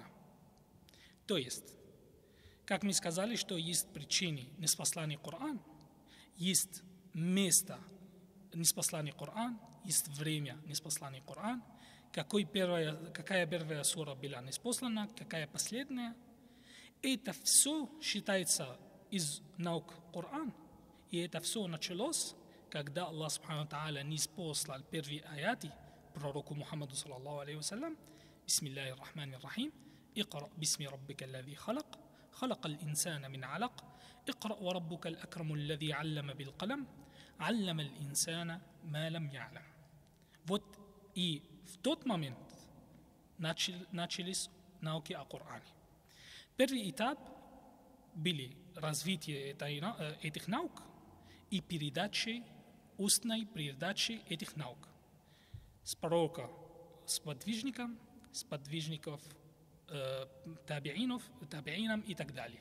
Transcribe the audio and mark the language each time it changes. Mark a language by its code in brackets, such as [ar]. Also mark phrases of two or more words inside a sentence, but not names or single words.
[ru] То есть, как мы сказали, что есть причины ниспослания Корана, есть место ниспослания Корана, есть время ниспослания Корана, какая первая сура была ниспослана, какая последняя. Это все считается из наук Коран, и это все началось, когда Аллах [ar] سبحانه تعالى [ru] ниспослал первые аяты пророку Мухаммаду [ar] صلى الله عليه وسلم. بسم الله الرحمن الرحيم اقرأ باسم ربك الذي خلق. خلق الإنسان من علق اقرأ وربك الأكرم الذي علم بالقلم علم الإنسان ما لم يعلم. [ru] Вот и в тот момент начались науки о Коране. Первый этап были развитие этих наук и устной передачи этих наук с пророка, с подвижников табиинам и так далее.